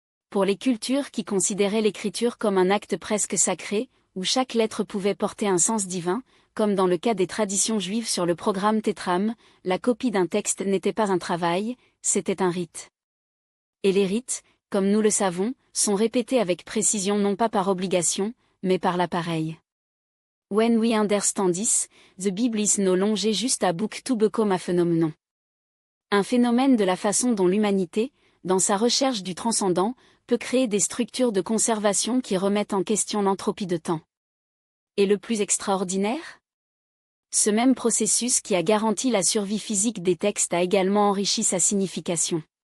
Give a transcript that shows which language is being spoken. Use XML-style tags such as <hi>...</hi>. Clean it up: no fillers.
<fr>Pour les cultures qui considéraient l'écriture comme un acte presque sacré, où chaque lettre pouvait porter un sens divin, comme dans le cas des traditions juives sur le programme Tétram, la copie d'un texte n'était pas un travail, c'était un rite. Et les rites, comme nous le savons, sont répétés avec précision non pas par obligation, mais par l'appareil.</fr> <en>When we understand this, the Bible is no longer just a book to become a phenomenon.</en> <fr>Un phénomène de la façon dont l'humanité, dans sa recherche du transcendant, peut créer des structures de conservation qui remettent en question l'entropie de temps. Et le plus extraordinaire? Ce même processus qui a garanti la survie physique des textes a également enrichi sa signification.</fr>